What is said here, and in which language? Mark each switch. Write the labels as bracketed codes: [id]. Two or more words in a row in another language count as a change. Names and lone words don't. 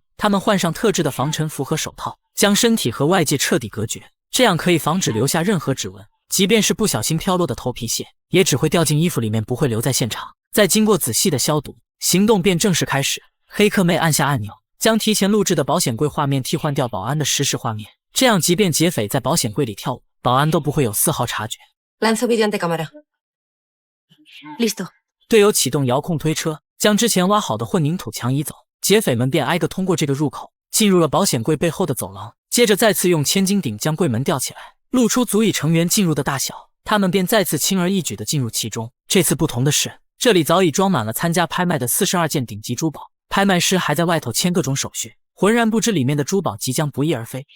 [zh] 他们换上特制的防尘服和手套，将身体和外界彻底隔绝，这样可以防止留下任何指纹，即便是不小心飘落的头皮屑，也只会掉进衣服里面，不会留在现场。再经过仔细的消毒，行动便正式开始。黑客妹按下按钮，将提前录制的保险柜画面替换掉保安的实时画面，这样即便劫匪在保险柜里跳舞，保安都不会有丝毫察觉。 [es] Lanzo video ante cámara. Listo. [zh] 队友启动遥控推车，将之前挖好的混凝土墙移走，劫匪们便挨个通过这个入口，进入了保险柜背后的走廊。接着再次用千斤顶将柜门吊起来，露出足以成员进入的大小，他们便再次轻而易举地进入其中。这次不同的是，这里早已装满了参加拍卖的42件顶级珠宝，拍卖师还在外头签各种手续，浑然不知里面的珠宝即将不翼而飞。